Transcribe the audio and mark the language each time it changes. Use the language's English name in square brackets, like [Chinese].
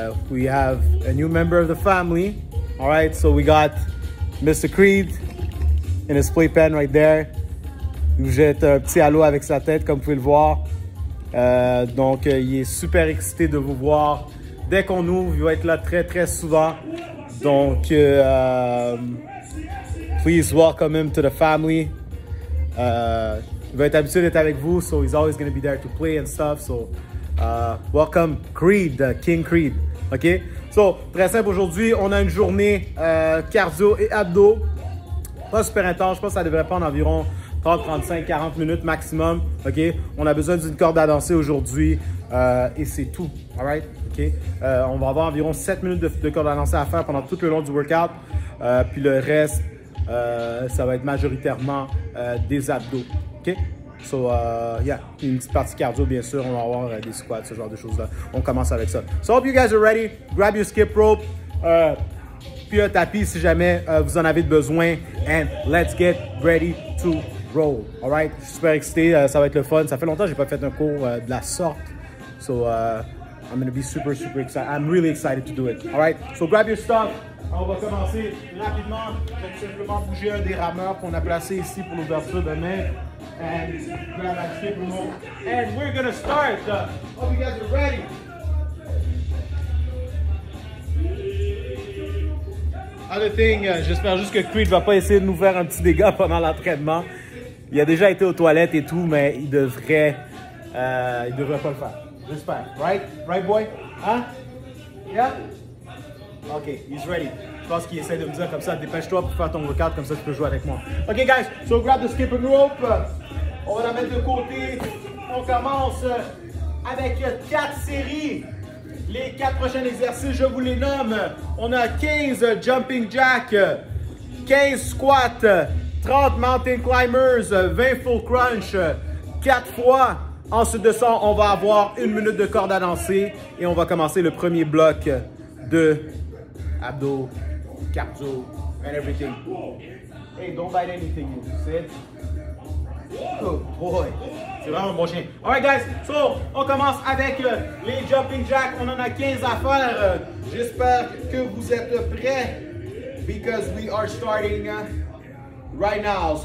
[English] We have a new member of the family. All right, so we got Mr. Creed in his playpen right there. [French] Il vous jette un petit halo avec sa tête, comme vous pouvez le voir. Donc, il est super excité de vous voir. Dès qu'on ouvre, il va être là très, très souvent. [English] Donc, please welcome him to the family. [French] Il va être habitué d'être avec vous, [English] so he's always going to be there to play and stuff. So, welcome Creed, King Creed. OK? [French] So, très simple aujourd'hui, on a une journée cardio et abdos. Pas super intense, je pense que ça devrait prendre environ 30, 35, 40 minutes maximum. OK? On a besoin d'une corde à danser aujourd'hui et c'est tout. [English] All right? OK? [French] On va avoir environ 7 minutes de corde à danser à faire pendant tout le long du workout. Puis le reste, ça va être majoritairement des abdos. OK? So, yeah, une petite partie cardio, bien sûr. On va avoir des squats, ce genre de choses-là. On commence avec ça. [English] So, hope you guys are ready. Grab your skip rope. [French] Puis un tapis si jamais vous en avez besoin. [English] And let's get ready to roll. All right? [French] Je suis super excité. Ça va être le fun. Ça fait longtemps que je n'ai pas fait un cours de la sorte. [English] So, I'm going to be super, super excited. I'm really excited to do it. All right? So, grab your stuff. [French] On va commencer rapidement. Je vais simplement bouger un des rameurs qu'on a placé ici pour l'ouverture de main. [English] And grab that skip rope. And we're going to start. Hope you guys are ready. [French] Other thing, j'espère juste que Creed va pas essayer de nous faire un petit dégât pendant l'entraînement. Il a déjà été aux toilettes et tout, mais il devrait pas le faire. J'espère. [English] Right? Right, boy? Hein? Yeah? OK, he's ready. [French] Je pense qu'il essaie de me dire comme ça, dépêche-toi pour faire ton workout, comme ça tu peux jouer avec moi. [English] OK, guys, so grab the skip and rope. [French] On va la mettre de côté. On commence avec 4 séries. Les 4 prochains exercices, je vous les nomme. On a 15 jumping jack, 15 squats, 30 mountain climbers, 20 full crunch, 4 fois. Ensuite de ça, on va avoir 1 minute de corde à danser et on va commencer le premier bloc de abdos, cardio, [English] and everything. Hey, don't bite anything, you said. Good boy. [French] C'est vraiment un bon chien. [English] Alright, guys. [French] So, on commence avec les jumping jacks. On en a 15 à faire. J'espère que vous êtes prêts. [English] Because we are starting right now.